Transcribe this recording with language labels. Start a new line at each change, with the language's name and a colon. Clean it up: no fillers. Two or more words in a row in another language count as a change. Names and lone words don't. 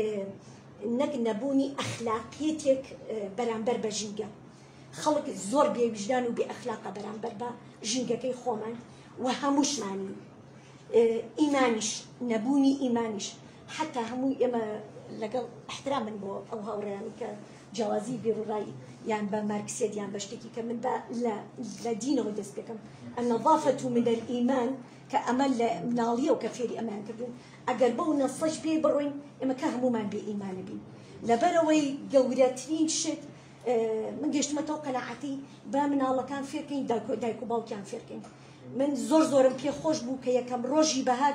Central Kurdish: نەک نەبوونی ئەخلاقیەتێک بەرامبەر بە ژینگە خەڵک زۆر بێویژدان و بێ ئەخلاقە بەرامبەر بە ژینگەکەی خۆمان و هەمووشمانی ئیمانیش نەبوونی ئیمانیش حتا هەمووی ئێمە لەگەڵ احترامن بۆ ئەو هاوڕێیانی کە جیاوازی بێڕوڕای یان بە مارکسیەت یان بە شتێکی کە من لە دینەوە دەست پێکەم
Arabic: النظافة من الإيمان
Central Kurdish: كأمل مناڵیە و کە فێری ئەمان کردوون ئەگەر بەو نەسەش پێ بڕۆین ئێمە کە هەمومان بێ ئیمانە بین لەبەرەوەی گەورەترین شت من گەشتمەتەوە قەناعەتی با مناڵەکان فێرکەین دایک و باوکیان فێرکەین من زۆرم پێ خۆش بوو کە یەکەم ڕۆژی بەهار